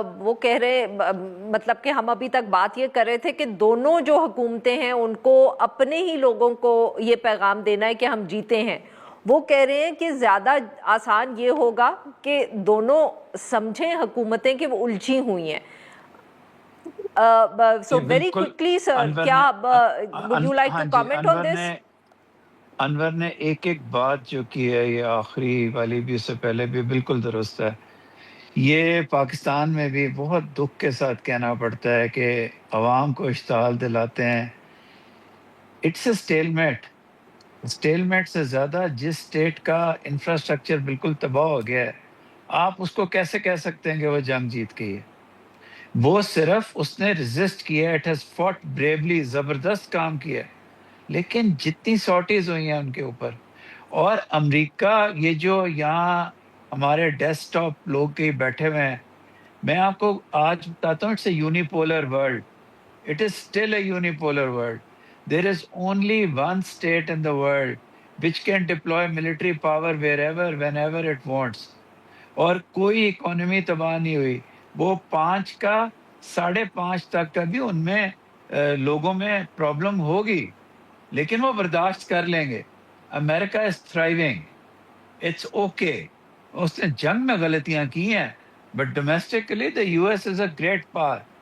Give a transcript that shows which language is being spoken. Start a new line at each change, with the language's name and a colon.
Urdu: وہ کہہ رہے مطلب کہ ہم ابھی تک بات یہ کر رہے تھے کہ دونوں جو حکومتیں ہیں ان کو اپنے ہی لوگوں کو یہ پیغام دینا ہے کہ ہم جیتے ہیں. وہ کہہ رہے ہیں کہ زیادہ آسان یہ ہوگا کہ دونوں سمجھیں حکومتیں کہ وہ الجھی ہوئی ہیں.
English: So very quickly sir, کیا would you like to comment on this?
Urdu: انور نے ایک بات جو کی ہے، یہ آخری والی بھی، اس سے پہلے بھی بالکل درست ہے. یہ پاکستان میں بھی بہت دکھ کے ساتھ کہنا پڑتا ہے کہ عوام کو اشتعال دلاتے ہیں.
English: it's a stalemate
Urdu: سے زیادہ جس اسٹیٹ کا انفراسٹرکچر بالکل تباہ ہو گیا ہے، آپ اس کو کیسے کہہ سکتے ہیں کہ وہ جنگ جیت گئی ہے؟ وہ صرف اس نے ریزسٹ کیا،
English: it has fought bravely,
Urdu: زبردست کام کیا ہے. لیکن جتنی سارٹیز ہوئی ہیں ان کے اوپر، اور امریکہ یہ جو یہاں ہمارے ڈیسک ٹاپ لوگ کے بیٹھے ہوئے ہیں، میں آپ کو آج بتاتا ہوں،
English: It's a unipolar world. It is still a unipolar world. There is only one state in the world which can deploy military power wherever whenever it wants.
Urdu: اور کوئی اکانومی تباہ نہیں ہوئی. وہ 5 کا 5.5 تک کا بھی ان میں لوگوں میں پرابلم ہوگی، لیکن وہ برداشت کر لیں گے.
English: America is thriving, it's okay.
Urdu: اس نے جنگ میں غلطیاں کی ہیں،
English: But domestically the U S is a great power.